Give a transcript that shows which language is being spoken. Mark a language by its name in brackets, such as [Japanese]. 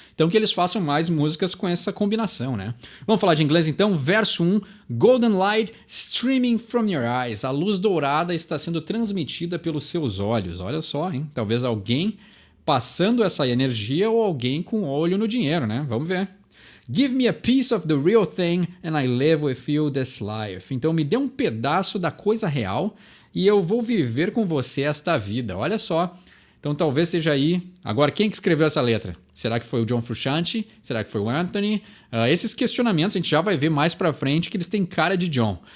[Portuguese] Então que eles façam mais músicas com essa combinação, né? Vamos falar de inglês então? Verso 1. [English] Golden light streaming from your eyes. [Portuguese] A luz dourada está sendo transmitida pelos seus olhos. Olha só, hein? Talvez alguém passando essa energia ou alguém com olho no dinheiro, né? Vamos ver. [English] Give me a piece of the real thing and I live with you this life. [Portuguese] Então me dê um pedaço da coisa real e eu vou viver com você esta vida. Olha só. Então talvez seja aí. Agora, quem que escreveu essa letra? Será que foi o John Frusciante? Será que foi o Anthony? Esses questionamentos a gente já vai ver mais pra frente que eles têm cara de John.